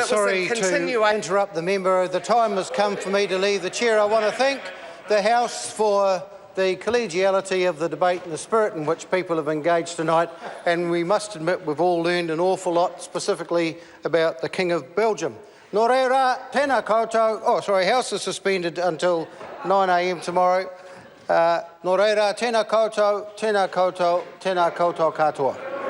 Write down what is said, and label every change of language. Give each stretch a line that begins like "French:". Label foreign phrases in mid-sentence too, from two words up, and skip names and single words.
English: I'm sorry to interrupt the member. The time has come for me to leave the chair. I want to thank the House for the collegiality of the debate and the spirit in which people have engaged tonight, and we must admit we've all learned an awful lot, specifically about the King of Belgium.
Māori: Nō reira, tēnā koutou.
English: Oh, sorry, House is suspended until 9 a.m. tomorrow.
Māori: Nō reira, tēnā koutou, tēnā koutou, tēnā koutou katoa.